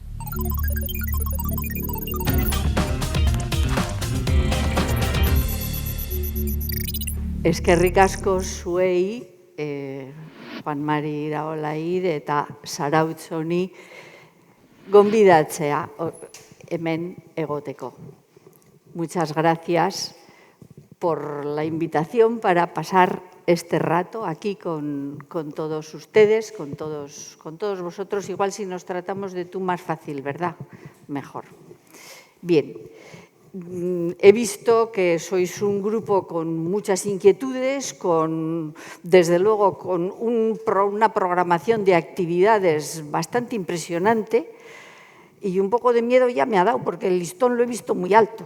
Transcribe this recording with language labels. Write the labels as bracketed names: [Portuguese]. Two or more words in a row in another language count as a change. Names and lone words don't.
[Basque] Eskerrik asko zuei, Juan Mari Iraolair eta Zarautz honi gonbidatzea hemen egoteko. [Spanish] Muchas gracias por la invitación para pasar este rato aquí con todos ustedes, con todos vosotros. Igual si nos tratamos de tú más fácil, ¿verdad? Mejor. Bien. He visto que sois un grupo con muchas inquietudes, desde luego con una programación de actividades bastante impresionante, y un poco de miedo ya me ha dado porque el listón lo he visto muy alto.